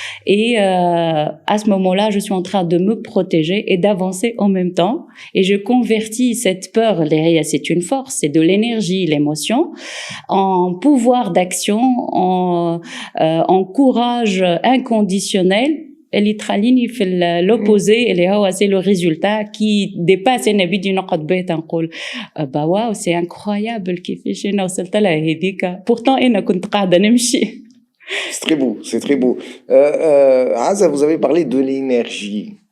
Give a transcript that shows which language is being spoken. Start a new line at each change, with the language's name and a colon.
French: Et à ce moment-là, je suis en train de me protéger et d'avancer en même temps. Et je convertis cette peur, c'est une force, c'est de l'énergie, l'émotion, en pouvoir d'action, en courage inconditionnel.
Arabic: اللي تخليني في
French: l'opposé
Arabic: اللي هو
French: c'est le résultat qui dépasse
Arabic: انا بدي نقعد بيت نقول واو
French: c'est incroyable
Arabic: كيفاش انا وصلت لها هذيك pourtant انا كنت قاعده نمشي.
French: C'est très beau, c'est très beau. Aza, vous avez parlé de l'énergie.